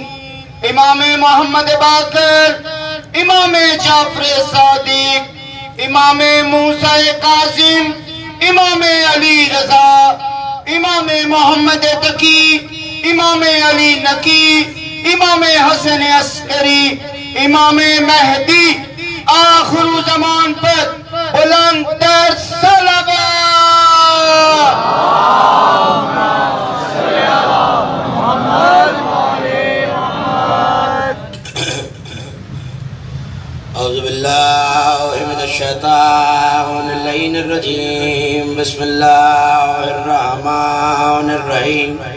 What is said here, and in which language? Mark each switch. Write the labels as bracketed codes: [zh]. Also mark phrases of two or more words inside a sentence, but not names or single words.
[ur] امام محمد باقر، امام جعفر صادق، امام موسیٰ قاسم، امام علی رضا، امام محمد تقی، امام علی نقی، امام حسن عسکری، امام مہدی آخر زمان پر بلندتر صلوات. [ar] أعوذ بالله من الشيطان الرجيم، بسم الله الرحمن الرحيم.